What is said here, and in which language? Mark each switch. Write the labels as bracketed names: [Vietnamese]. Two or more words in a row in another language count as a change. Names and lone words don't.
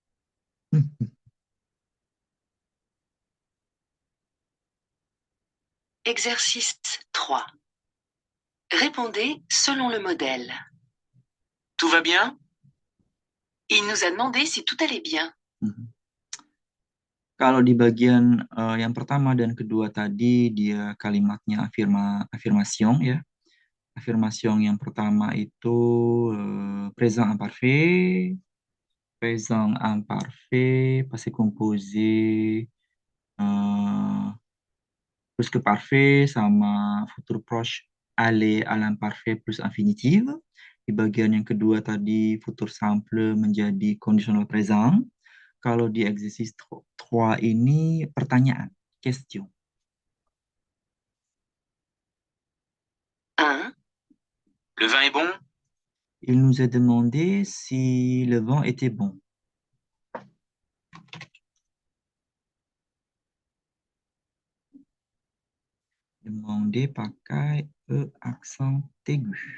[French] Exercice 3. Répondez selon le modèle. Tout va bien? Il nous a demandé si tout allait bien. [Indonesian] Kalau di bagian yang pertama dan kedua tadi dia kalimatnya afirmation ya. [French] Affirmation [Indonesian] yang pertama itu [French] présent imparfait, passé composé, plus que parfait sama futur proche aller à l'imparfait plus infinitive. [Indonesian] Di bagian yang kedua tadi [French] futur simple [Indonesian] menjadi [French] conditional présent. [Indonesian] Kalau di exercice 3 ini pertanyaan, question. 1. [French] Le vin est bon? Il nous a demandé si le vent était bon. [Indonesian] Demander pakai E [French] accent aigu.